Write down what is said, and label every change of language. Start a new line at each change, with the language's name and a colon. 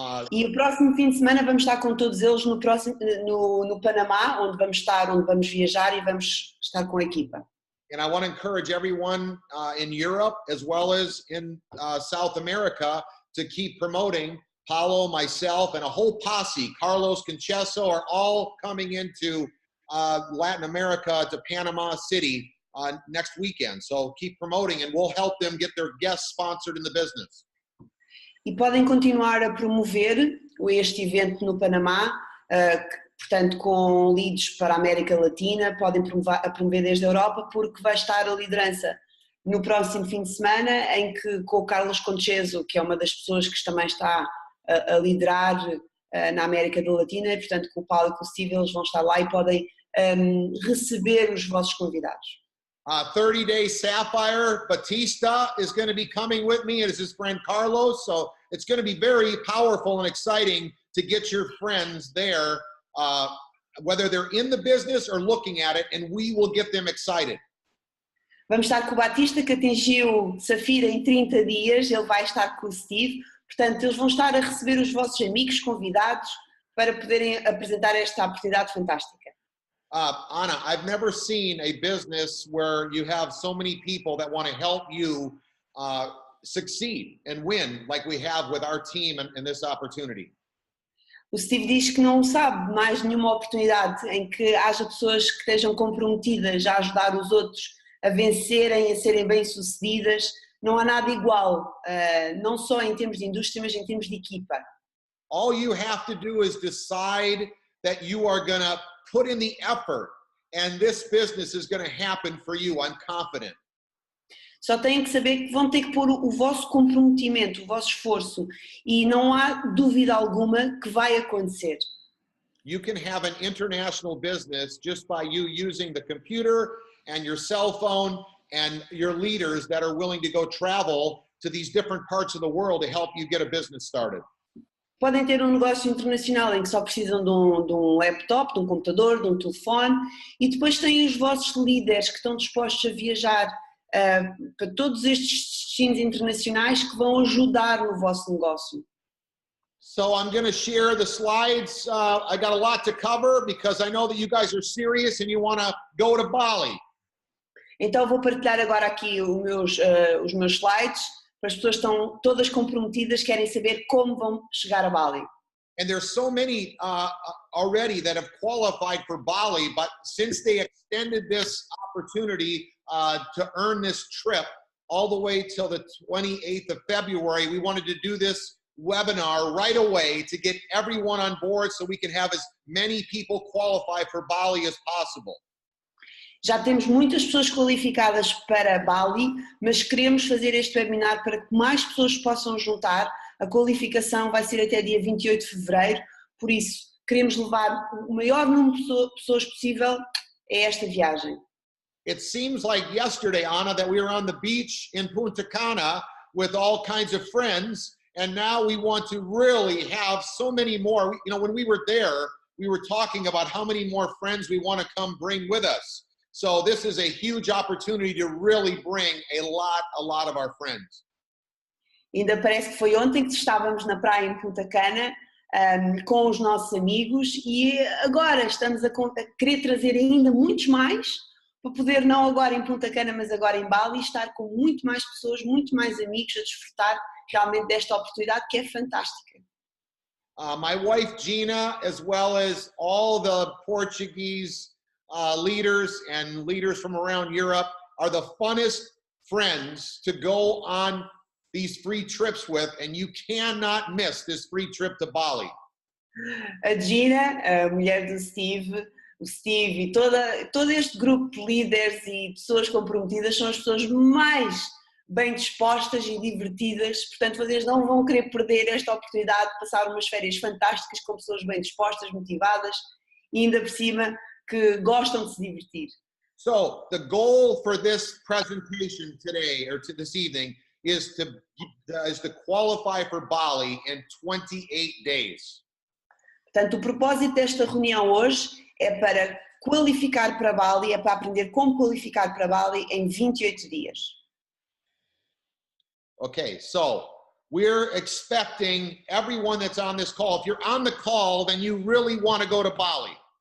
Portuguese: E o próximo fim de semana vamos estar com todos eles no Panamá, onde vamos viajar e vamos estar com a equipa.
English: And I want to encourage everyone in Europe as well as in South America to keep promoting. Paulo, myself, and a whole posse, Carlos Concheso, are all coming into Latin America to Panama City next weekend. So keep promoting and we'll help them get their guests sponsored in the business.
Portuguese: E podem continuar a promover este evento no Panamá, portanto com leads para a América Latina, podem promover desde a Europa, porque vai estar a liderança no próximo fim de semana, em que com o Carlos Concheso, que é uma das pessoas que também está a liderar na América Latina, e portanto com o Paulo e com o Steve eles vão estar lá e podem receber os vossos convidados.
English: 30-day Sapphire Batista is going to be coming with me, as his friend Carlos. So it's going to be very powerful and exciting to get your friends there, whether they're in the business or looking at it, and we will get them excited.
Portuguese: Vamos estar com o Batista, que atingiu Safira em 30 dias, ele vai estar com o Steve, portanto eles vão estar a receber os vossos amigos convidados para poderem apresentar esta oportunidade fantástica.
English: Anna, I've never seen a business where you have so many people that want to help you succeed and win like we have with our team and this opportunity.
Portuguese: O Steve diz que não sabe mais nenhuma oportunidade em que haja pessoas que estejam comprometidas a ajudar os outros a vencerem, a serem bem-sucedidas. Não há nada igual, não só em termos de indústria, mas em termos de equipa.
English: All you have to do is decide that you are going to put in the effort, and this business is going to happen for you. I'm confident.
Portuguese: Só têm que saber que vão ter que pôr o vosso comprometimento, o vosso esforço, e não há dúvida alguma que vai acontecer.
English: You can have an international business just by you using the computer and your cell phone and your leaders that are willing to go travel to these different parts of the world to help you get a business started.
Portuguese: Podem ter um negócio internacional em que só precisam de um laptop, de um computador, de um telefone, e depois têm os vossos líderes que estão dispostos a viajar para todos estes destinos internacionais que vão ajudar no vosso negócio.
English: So I'm going to share the slides. I got a lot to cover because I know that you guys are serious and you want to go to Bali.
Portuguese: Então vou partilhar agora aqui os meus slides. As pessoas estão todas comprometidas, querem saber como vão chegar a Bali.
English: And there's so many already that have qualified for Bali, but since they extended this opportunity to earn this trip all the way till the 28th of February, we wanted to do this webinar right away to get everyone on board so we can have as many people qualify for Bali as possible.
Portuguese: Já temos muitas pessoas qualificadas para Bali, mas queremos fazer este webinar para que mais pessoas possam juntar. A qualificação vai ser até dia 28 de fevereiro, por isso queremos levar o maior número de pessoas possível a esta viagem.
English: It seems like yesterday, Anna, that we were on the beach in Punta Cana with all kinds of friends, and now we want to really have so many more. You know, when we were there, we were talking about how many more friends we want to come bring with us. So this is a huge opportunity to really bring a lot of our friends.
Portuguese: Ainda parece que foi ontem que estávamos na praia em Punta Cana com os nossos amigos e agora estamos a querer trazer ainda muitos mais para poder, não agora em Punta Cana, mas agora em Bali, estar com muito mais pessoas, muito mais amigos a desfrutar realmente desta oportunidade que é fantástica.
English: My wife Gina, as well as all the Portuguese leaders and leaders from around Europe, are the funnest friends to go on these free trips with, and you cannot miss this free trip to Bali.
Portuguese: A Gina, a mulher do Steve, o Steve e todo este grupo de líderes e pessoas comprometidas são as pessoas mais bem dispostas e divertidas, portanto vocês não vão querer perder esta oportunidade de passar umas férias fantásticas com pessoas bem dispostas, motivadas e ainda por cima que gostam de se divertir.
English: So the goal for this presentation today or to this evening is to qualify for Bali in 28 days.
Portuguese: Portanto, o propósito desta reunião hoje é para qualificar para Bali, é para aprender como qualificar para Bali em 28 dias.
English: Okay, so we're expecting everyone that's on this call. If you're on the call, then you really want to go to Bali.